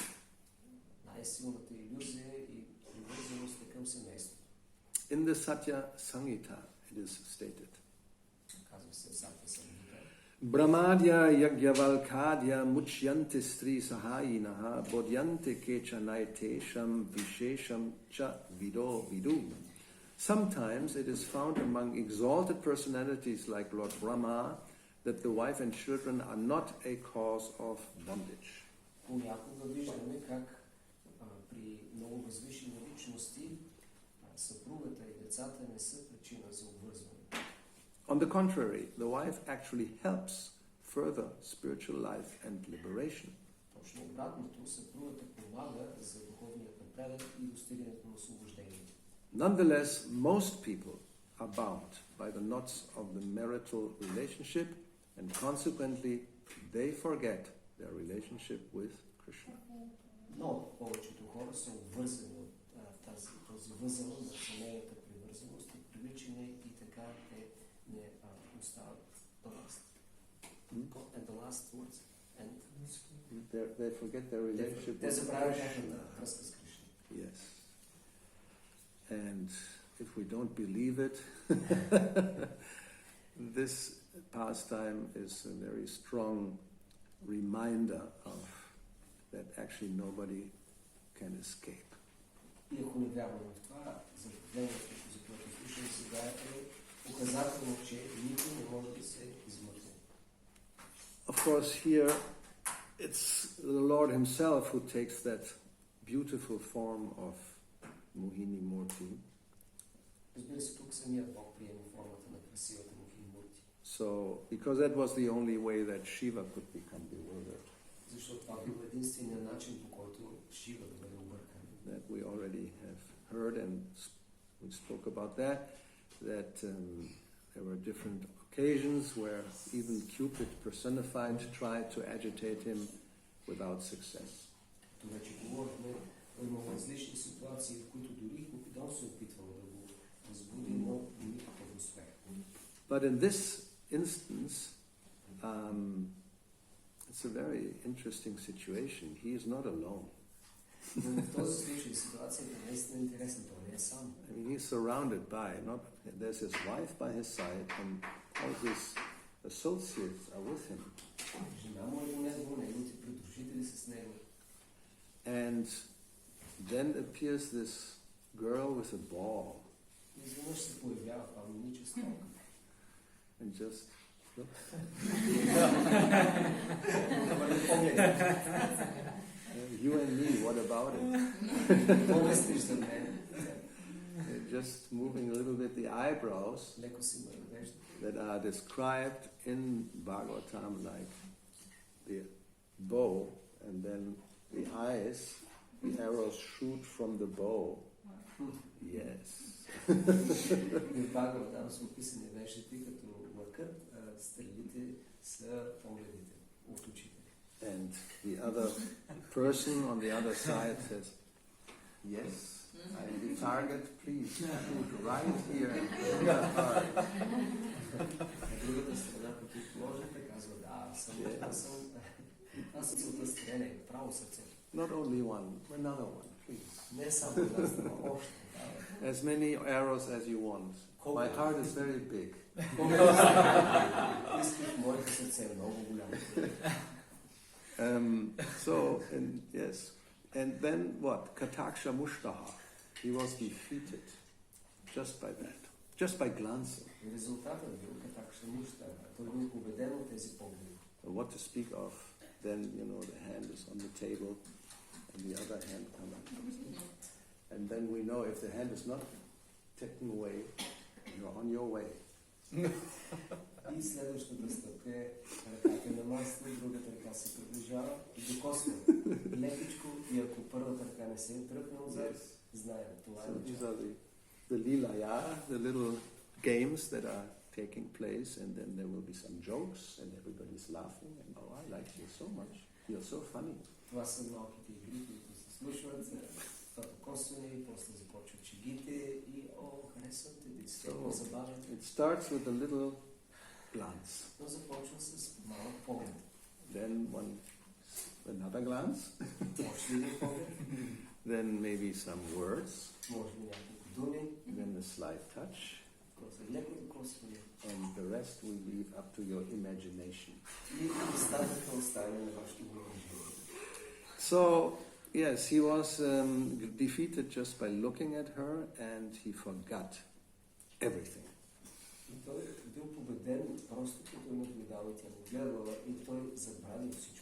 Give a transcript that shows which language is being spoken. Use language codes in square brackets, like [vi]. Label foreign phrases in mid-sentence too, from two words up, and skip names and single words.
[bg] Най-силната илюзия и привързаност е към семейството. [en] In the Satya Samhita it is stated. [bg] Казва се Сатя Самхита. [sa] ब्रह्माद्या याज्ञवल्काद्या मुच्यन्ते स्त्री सहायिनः बोध्यन्ते केचनैतेषां विशेषं च विदुः. [en] Sometimes it is found among exalted personalities like Lord Brahma that the wife and children are not a cause of bondage. [bg] Понякога виждаме как при много възвишени личности съпругата и децата не са причина за обвързване. [en] On the contrary, the wife actually helps further spiritual life and liberation. [bg] Точно обратното, съпругата помага за духовният напредък и достигането на освобождение. [en] Nonetheless, most people are bound by the knots of the marital relationship, and consequently they forget their relationship with Krishna. [bg] Но повечето хора са обвързани от този възел на семейната привързаност и привличане и така те не остават до last. [en] And the last words. And They forget their relationship [bg] те [en] with [bg] забравят Krishna. тяхната връзка с Кришна. [en] Yes. And if we don't believe it, this pastime is a very strong reminder of that actually nobody can escape. [bg] И ако не вярваме в това, заявлението, за което слушаме сега е показателно, че никой не може да се измъкне. [en] Of course, here it's the Lord Himself who takes that beautiful form of Mohini Murti. [bg] Разбира се, тук самият Бог приема формата на красивата Mohini Murti. [en] So, because that was the only way that Shiva could become bewildered. [bg] Защото това бил единственият начин, по който Шива да бъде объркан. [en] That we already have heard, and we spoke about that there were different occasions where even Cupid personified tried to agitate him without success. [bg] Това вече говорихме, имало различни ситуации, в които дори Купидон се опитвал да го възбуди, но никакъв успех. [en] But in this instance, it's a very interesting situation. He is not alone. [bg] Но в този случай ситуацията е наистина интересна, той не е сам. [en] I mean, he's surrounded by, there's his wife by his side, and all his associates are with him. [bg] Жена му е до него, неговите придружители са с него. [en] And then appears this girl with a ball. [bg] Изведнъж се появява това момиче с толка. [en] And just you and me, what about it? Just moving a little bit the eyebrows that are described in Bhagavatam like the bow, and then the eyes, the arrows shoot from the bow. Yes. [bg] В Бхагаватам са описани веждите като лъкът, стрелите са погледите от очите. [en] And the other person on the other side says, yes, I am the target, please shoot right here and in the heart. [bg] Другата страна, противоположната, казва, да, аз съм целта стреляне, право сърце. [en] Not only one, another one, please. [bg] Не само една страна, още. [en] As many arrows as you want. My heart is very big. [bg] Моето сърце е много голямо. [en] Yes. And then what? [sa] कटाक्ष मुष्टः. [en] He was defeated just by that. Just by glancing. [bg] Резултатът бил [sa] कटाक्ष मुष्टः. [bg] Той бил победен от тези погледи. [en] What to speak of? Then, the hand is on the table and the other hand coming. And then we know if the hand is not taken away, you're on your way. [bg] И следващата стъпка е ръката на масата, другата ръка се приближава и докосва лекичко и ако първата ръка не се тръпне отзад, знаем, това е [en] These are the lilaya, the little games that are taking place, and then there will be some jokes, and everybody's laughing, and oh, I like you so much. You're so funny. [bg] Това са малките игри, които се случват, това докосване и после започват шегите и харесвам те, действително забавен. [en] It starts with a little glance. [bg] Но започва с малък поглед. [en] Then another glance. [bg] Още един поглед. [en] Then maybe some words. [bg] Може би няколко думи. [en] Then a slight touch. [bg] После леко докосване. [en] And the rest we leave up to your imagination. [bg] И остатъка оставя на вашето въображение. [en] So, yes, he was defeated just by looking at her, and he forgot everything. [bg] И той бил победен просто като наблюдава и тя го гледала и той забравил всичко.